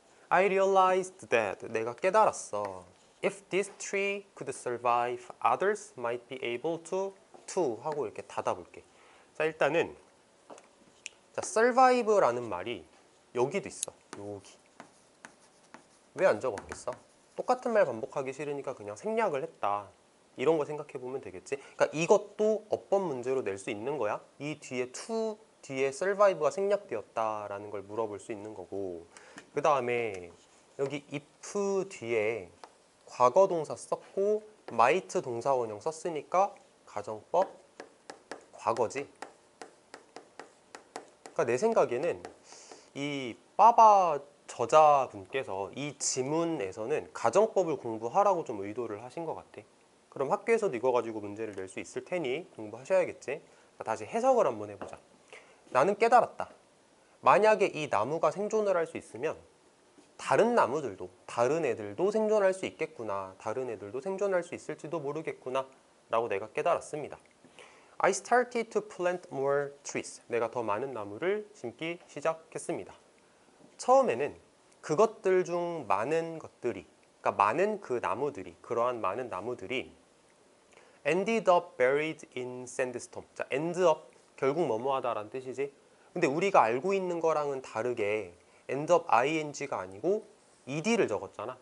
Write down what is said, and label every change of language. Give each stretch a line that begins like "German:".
English: I realized that
Korean: 내가 깨달았어.
English: If this tree could survive, others might be able to
Korean: 하고 이렇게 닫아볼게. 자, 일단은 자, survive라는 말이 여기도 있어. 여기. 왜 안 적었겠어? 똑같은 말 반복하기 싫으니까 그냥 생략을 했다. 이런 거 생각해 보면 되겠지. 그러니까 이것도 어법 문제로 낼 수 있는 거야. 이 뒤에 to 뒤에 survive가 생략되었다라는 걸 물어볼 수 있는 거고. 그 다음에 여기 if 뒤에 과거 동사 썼고 might 동사 원형 썼으니까 가정법 과거지. 그러니까 내 생각에는 이 빠바 저자분께서 이 지문에서는 가정법을 공부하라고 좀 의도를 하신 것 같아. 그럼 학교에서도 이거 가지고 문제를 낼 수 있을 테니 공부하셔야겠지. 다시 해석을 한번 해보자. 나는 깨달았다. 만약에 이 나무가 생존을 할 수 있으면 다른 나무들도, 다른 애들도 생존할 수 있겠구나. 다른 애들도 생존할 수 있을지도 모르겠구나 라고 내가 깨달았습니다.
English: I started to plant more trees.
Korean: 내가 더 많은 나무를 심기 시작했습니다. 처음에는 그것들 중 많은 것들이, 그러니까 많은 그 나무들이, 그러한 많은 나무들이
English: ended up buried in sandstorm.
Korean: 자, end up 결국 뭐뭐하다라는 뜻이지. 근데 우리가 알고 있는 거랑은 다르게 end up ing가 아니고 ed를 적었잖아.